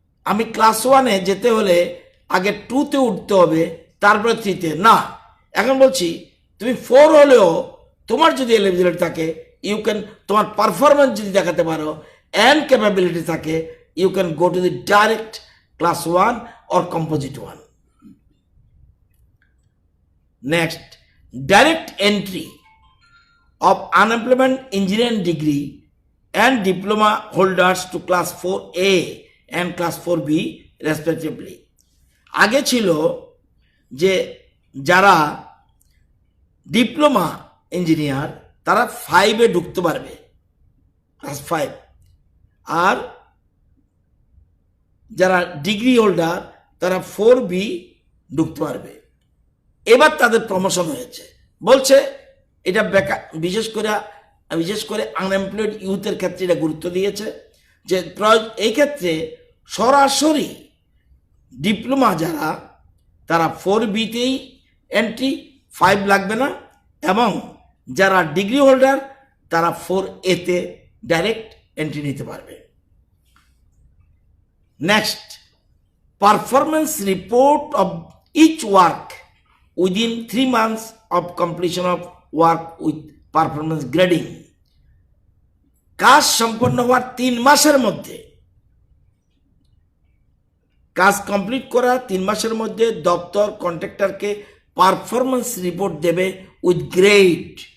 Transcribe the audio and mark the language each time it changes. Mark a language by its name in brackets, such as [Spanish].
[Bangla] আমি ক্লাস 1-এ যেতে হলে আগে 2-তে উঠতে হবে, তারপরে 3-তে না। এখন বলছি তুমি 4 হলেও তোমার যদি এলিজিবিলিটি থাকে, [English] you can, [Bangla] তোমার পারফরমেন্স যদি দেখাতে পারো অ্যান্ড ক্যাপাবিলিটি থাকে, [English] You can go to the direct class 1 or composite 1. Next, direct entry of unemployment engineering degree and diploma holders to class 4A and class 4B respectively. [Bangla] আগে ছিল যে যারা diploma engineer তারা 5-এ ঢুকতে পারবে, ক্লাস 5, আর যারা degree holder তারা 4B ঢুকতে পারবে। এবার তাদের প্রমোশন হয়েছে, বলছে এটা বেকার, বিশেষ করে আনএমপ্লয়েড ইউথের ক্ষেত্রে এটা গুরুত্ব দিয়েছে যে এই ক্ষেত্রে সরাসরি ডিপ্লোমা যারা তারা 4Bতেই এন্ট্রি, 5 লাগবে না, এবং যারা ডিগ্রি হোল্ডার তারা 4Aতে ডাইরেক্ট এন্ট্রি নিতে পারবে। [English] Next, performance report of each work within 3 months of completion of work with performance grading. [Bangla] কাজ সম্পন্ন হওয়ার 3 মাসের মধ্যে, কাজ কমপ্লিট করা 3 মাসের মধ্যে দপ্তর কন্ট্রাক্টরকে পারফরমেন্স রিপোর্ট দেবে [English] With grade.